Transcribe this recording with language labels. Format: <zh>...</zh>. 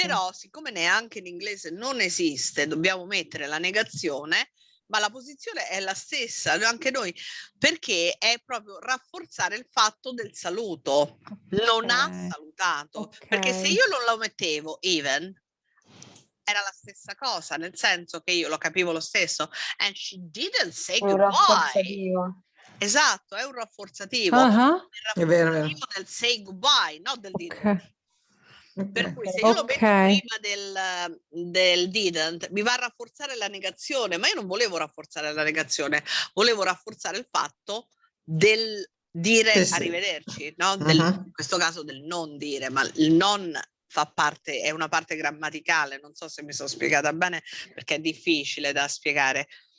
<it>Però, siccome neanche in inglese non esiste, dobbiamo mettere la negazione, ma la posizione è la stessa, anche noi, perché è proprio rafforzare il fatto del saluto. Non ha salutato, perché se io non lo mettevo even, era la stessa cosa, nel senso che io lo capivo lo stesso.</it> <en>And she didn't say</en> <it>È un</it> <en>goodbye.</en> <it>rafforzativo. Esatto, è un rafforzativo. È vero, vero. Del</it> <en>say goodbye,</en> <it>non del didn't. Per cui se Okay. io lo metto prima del didn't, mi va a rafforzare la negazione, ma io non volevo rafforzare la negazione, volevo rafforzare il fatto del dire arrivederci, no? In questo caso del non dire, ma il non fa parte, è una parte grammaticale, non so se mi sono spiegata bene perché è difficile da spiegare.</it>